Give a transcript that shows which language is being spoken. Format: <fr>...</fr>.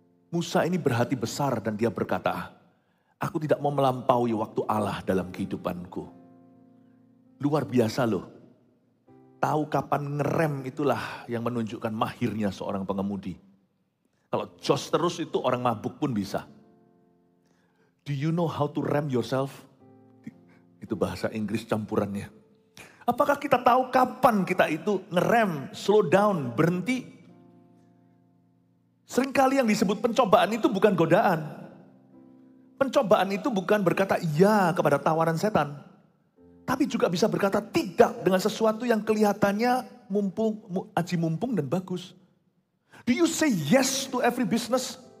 <id>Musa ini berhati besar dan dia berkata, aku tidak mau melampaui waktu Allah dalam kehidupanku. Luar biasa loh. Tahu kapan ngerem itulah yang menunjukkan mahirnya seorang pengemudi. Kalau jos terus itu orang mabuk pun bisa.</id> <en>Do you know how to rem yourself?</en> <id>Itu bahasa Inggris campurannya. Apakah kita tahu kapan kita itu ngerem,</id> <en>slow down,</en> <id>berhenti? Seringkali yang disebut pencobaan itu bukan godaan. Pencobaan itu bukan berkata iya kepada tawaran setan. Tapi juga bisa berkata tidak dengan sesuatu yang kelihatannya aji mumpung dan bagus.</id> <en>Do you say yes to every business?</en>